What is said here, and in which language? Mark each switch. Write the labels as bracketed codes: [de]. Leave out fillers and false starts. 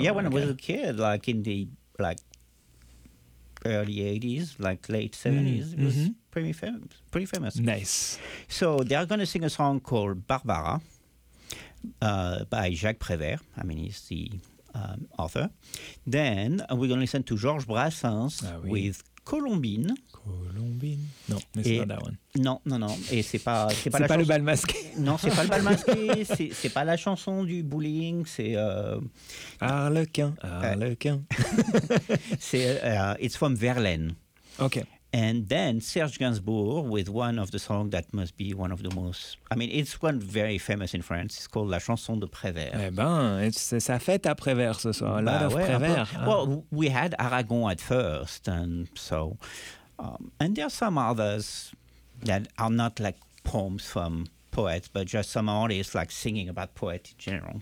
[en] Yeah, when I was a kid, like, in the, like, early 80s, like, late 70s, it was pretty famous. Nice. So they're going to sing a song called Barbara by Jacques Prévert. I mean, he's the author. Then we're going to listen to Georges Brassens with Colombine. [fr] Colombine. Non, mais c'est pas [en] that one. [fr] Non, non, non. Et c'est pas le bal masqué. Non, c'est pas le bal masqué. C'est pas la chanson du bowling. C'est Arlequin. Arlequin. C'est [en] It's from Verlaine. Okay. And then Serge Gainsbourg with one of the songs that must be one of the most... I mean, it's one very famous in France. It's called La Chanson de Prévert. [fr] Eh ben, c'est sa fête à Prévert ce soir. Bah, [en] a lot of Prévert. Well, we had Aragon at first. And so... and there are some others that are not like poems from poets, but just some artists like singing about poets in general.